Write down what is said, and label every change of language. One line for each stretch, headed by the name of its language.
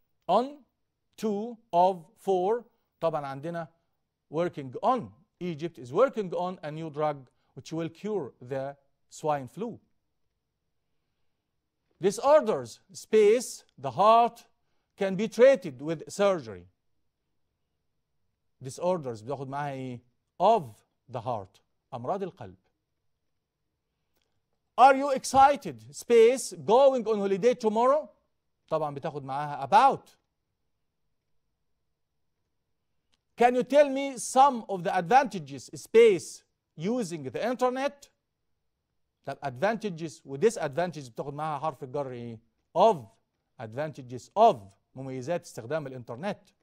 English: on, to, of, for.
Arabic: طبعا عندنا
English: working on. Egypt is working on a new drug which will cure the swine flu. Disorders space the heart can be treated with surgery.
Arabic: Disorders بتاخد معاها ايه؟
English: of the heart
Arabic: أمراض القلب.
English: Are you excited space going on holiday tomorrow؟
Arabic: طبعا بتاخد معاها
English: about. Can you tell me some of the advantages space using the internet؟ طب advantages و disadvantages
Arabic: بتاخد معاها حرف الجر ايه؟
English: of.
Arabic: advantages of مميزات استخدام الانترنت.